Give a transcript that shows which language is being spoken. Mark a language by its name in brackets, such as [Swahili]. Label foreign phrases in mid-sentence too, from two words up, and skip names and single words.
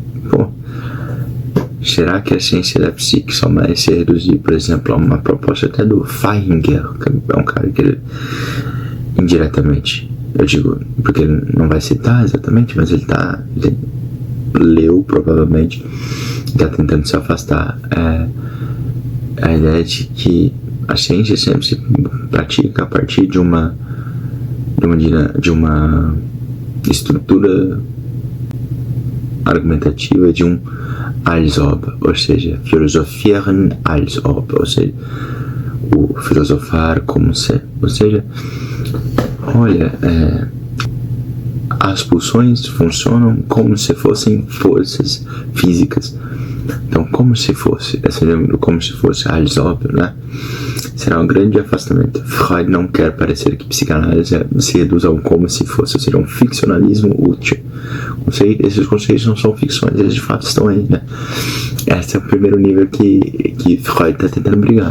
[Portuguese] será que a ciência da psique só vai se reduzir, por exemplo, a uma proposta até do Feinger, que é um cara que ele, indiretamente, eu digo, porque ele não vai citar exatamente, mas ele leu provavelmente, está tentando se afastar a ideia de que a ciência sempre se pratica a partir de uma estrutura argumentativa de um [German] als ob, [Portuguese] ou seja, [German] philosophieren als ob, [Portuguese] ou seja, o filosofar como se, ou seja, olha, as pulsões funcionam como se fossem forças físicas Então, como se fosse, esse livro, como se fosse [German] als ob, [Portuguese] né? Será um grande afastamento. Freud não quer parecer que psicanálise se reduz a um como se fosse, ou seja, um ficcionalismo útil. Esses conceitos não são ficções, eles de fato estão aí, né? Esse é o primeiro nível que Freud está tentando brigar.